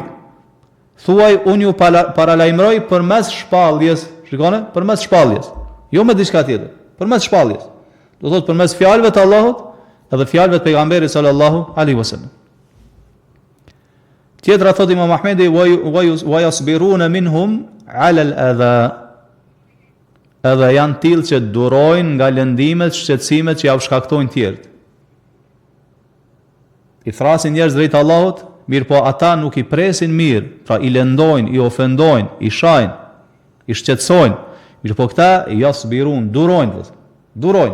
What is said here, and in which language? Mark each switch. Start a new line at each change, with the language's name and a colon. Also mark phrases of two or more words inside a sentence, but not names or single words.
Albanian: Thuaj, unë ju paralajmëroj përmes shpalljes. Shikoni, përmes shpalljes, jo me diçka tjetër, përmes shpalljes. Do thot përmes fjalëve të Allahut edhe fjalëve të pejgamberit
Arabic: صلى الله عليه وسلم.
Albanian: Tjetra thot Imam Ahmedi:
Arabic: "ويصبرون منهم على الأذى."
Albanian: Edhe janë tillë që durojnë nga lëndimet, shqetësimet që ja u shkaktojnë tjerët. I thrasin njerëz drejt Allahut, mirë po ata nuk i presin mirë, pra i lëndojnë, i ofendojnë, i shajnë, i shqetësojnë, Mirë po këta yasbirun, durojnë.